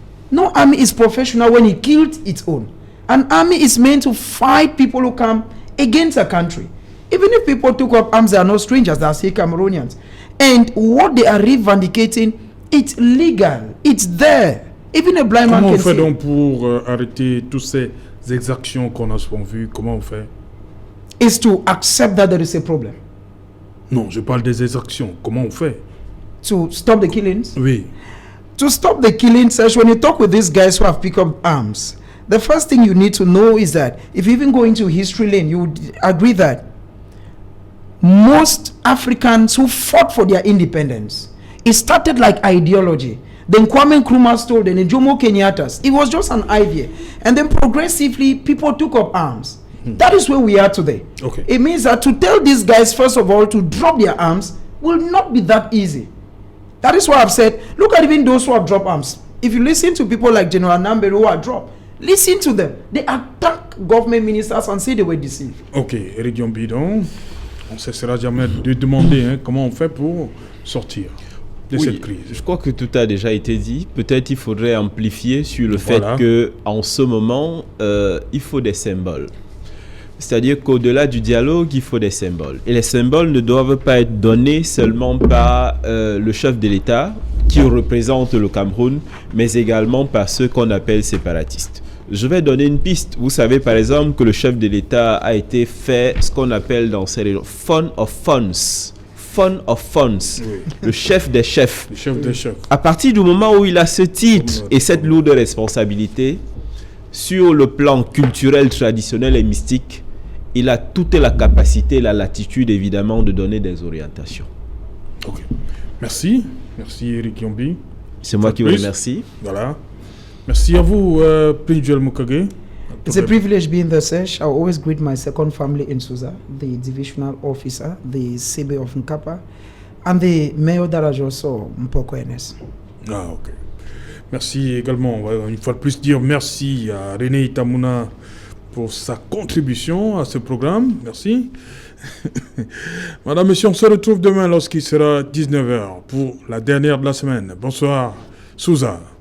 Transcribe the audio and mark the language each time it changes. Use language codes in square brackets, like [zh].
[en] No army is professional when it killed its own. An army is meant to fight people who come against a country. Even if people took up arms, they are no strangers, they are still Cameroonians. And what they are revendicating, it's legal, it's there. Even a blind man can see. [fr] Comment on fait donc pour arrêter toutes ces exactions qu'on a souvent vues? Comment on fait? [en] Is to accept that there is a problem. [fr] Non, je parle des exactions. Comment on fait? [en] To stop the killings? [fr] Oui. [en] To stop the killings, when you talk with these guys who have picked up arms, the first thing you need to know is that if you even go into history lane, you would agree that most Africans who fought for their independence, it started like ideology. Then Kwame Nkrumah told, then Jomo Kenyatta's. It was just an idea. And then progressively, people took up arms. That is where we are today. Okay. It means that to tell these guys, first of all, to drop their arms will not be that easy. That is why I've said, look at even those who have dropped arms. If you listen to people like General Nambere who are dropped, Listen to them. They attack government ministers and say they were deceived. [fr] Ok, Eric Dion-Bidon, on ne cessera jamais de demander comment on fait pour sortir de cette crise. Je crois que tout a déjà été dit. Peut-être il faudrait amplifier sur le fait Voilà. qu'en ce moment, il faut des symboles. C'est-à-dire qu'au-delà du dialogue, il faut des symboles. Et les symboles ne doivent pas être donnés seulement par le chef de l'État qui représente le Cameroun, mais également par ceux qu'on appelle séparatistes. Je vais donner une piste. Vous savez par exemple que le chef de l'État a été fait ce qu'on appelle dans ces régions fun of funds. [en] Fun of funds. [fr] Oui. Le chef des chefs. Le chef des chefs. À partir du moment où il a ce titre et cette lourde responsabilité, sur le plan culturel, traditionnel et mystique, il a toute la capacité, la latitude évidemment de donner des orientations. Ok. Merci. Merci Eric Yombi. C'est moi qui vous remercie. Voilà. Merci à vous, Prince Joel Mukage. [en] It's a privilege being the sesh. I always greet my second family in Suza, the divisional officer, the CB of Nkapa, and the mayor d'Arajoso, Mpoko NS. [fr] Ah, ok. Merci également. On va une fois de plus dire merci à René Itamuna pour sa contribution à ce programme. Merci. Madame, Monsieur, on se retrouve demain lorsqu'il sera 19h pour la dernière de la semaine. Bonsoir, Souza.